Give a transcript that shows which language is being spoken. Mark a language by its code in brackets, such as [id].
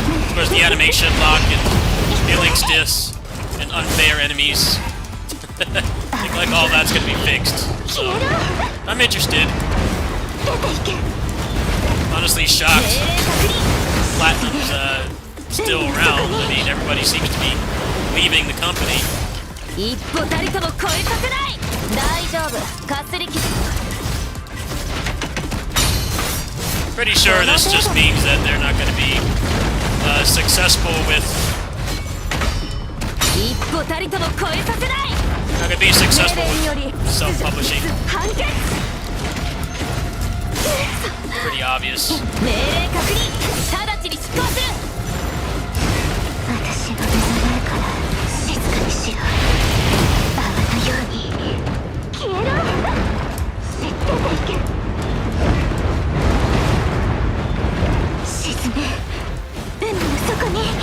[en] Of course, the animation lock and feeling stiffs and unfair enemies. I think like all that's gonna be fixed. So I'm interested. Honestly shocked Platinum's still around. I mean, everybody seems to be leaving the company. [ja] 一歩たりとも超えさせない大丈夫かすり傷 [en] Pretty sure this just means that they're not going to be successful with. [ja] 一歩たりとも超えさせない [en] Not going to be successful with self-publishing. [ja] 判決 [en] Pretty obvious. [ja] 命令確認直ちに執行する私の目の前から静かにしろ泡のように消えろ出ていけ沈め海の底に